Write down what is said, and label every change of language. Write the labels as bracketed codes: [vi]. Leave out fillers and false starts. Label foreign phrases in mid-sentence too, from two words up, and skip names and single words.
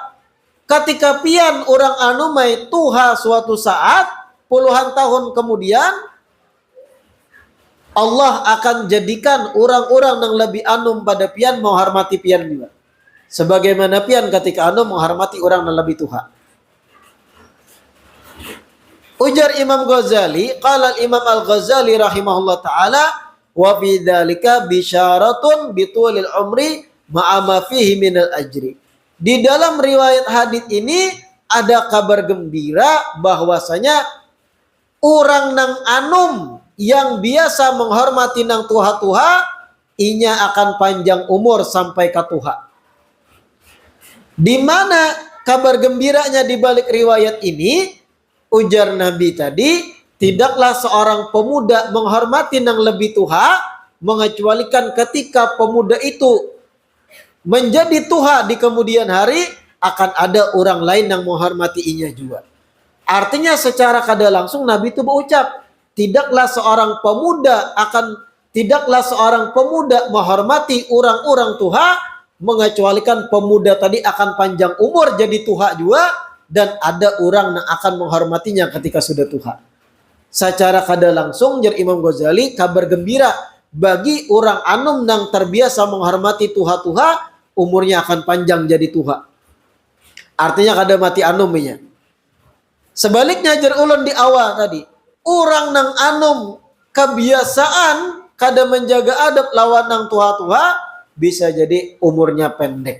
[bjn] Ketika pian orang anumai tuha suatu saat, puluhan tahun kemudian, Allah akan jadikan orang-orang yang lebih anum pada pian menghormati pian juga. Sebagaimana pian ketika anum menghormati orang yang lebih tuha. Ujar Imam Ghazali, [ar] قال الإمام الغزالي رحمه الله تعالى وفي ذلك بشارة بطول العمر مع ما فيه من الأجر. [bjn] Di dalam riwayat hadis ini ada kabar gembira bahwasanya orang nang anum yang biasa menghormati nang tuha-tuha, inya akan panjang umur sampai ke tuha. Di mana kabar gembiranya di balik riwayat ini? Ujar Nabi tadi, tidaklah seorang pemuda menghormati nang lebih tuha, mengecualikan ketika pemuda itu menjadi tuha di kemudian hari, akan ada orang lain yang menghormati inya juga. Artinya secara kada langsung Nabi itu berucap, tidaklah seorang pemuda menghormati orang-orang tua, mengecualikan pemuda tadi akan panjang umur jadi tua juga, dan ada orang yang akan menghormatinya ketika sudah tua. Secara kada langsung jar Imam Ghazali, kabar gembira bagi orang anum yang terbiasa menghormati tua-tua, umurnya akan panjang jadi tua. Artinya kada mati anumnya. Sebaliknya jar ulun di awal tadi, orang nang anum kebiasaan kada menjaga adab lawan nang tua-tua, bisa jadi umurnya pendek.